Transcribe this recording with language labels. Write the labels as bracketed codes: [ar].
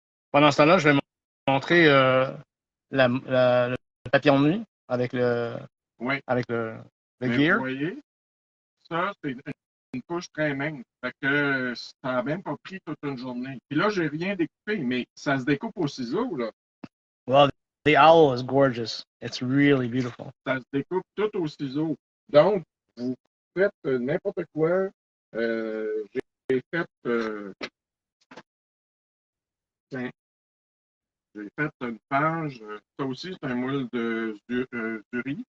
[fr] Pendant ce temps-là, je vais montrer le papillon de nuit Oui. avec le Mais vous [en] gear. [fr] voyez, ça, c'est une couche très mince. Fait que ça n'a même pas pris toute une journée. Puis là, j'ai rien découpé, mais ça se découpe au ciseau, là. [en] Well, the owl is gorgeous. It's really beautiful. [fr] Ça se découpe tout au ciseau. Donc, vous faites n'importe quoi. J'ai fait, tiens, j'ai fait une page. Ça aussi, c'est un moule de Zuri.